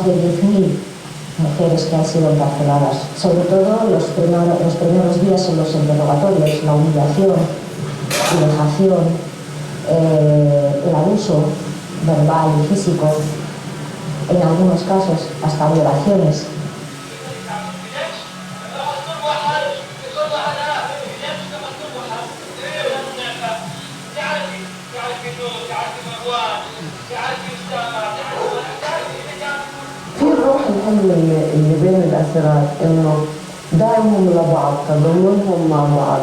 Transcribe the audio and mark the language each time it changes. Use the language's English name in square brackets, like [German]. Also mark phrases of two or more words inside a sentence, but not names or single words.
[Spanish] de 10.000 mujeres que han sido encarceladas, sobre todo los primeros días en los interrogatorios, la humillación, la vejación, el abuso verbal y físico, en algunos casos hasta violaciones. [Arabic] في الروح الحلوة اللي بين الأسرات إنه دعمهم لبعض، تضامنهم مع بعض.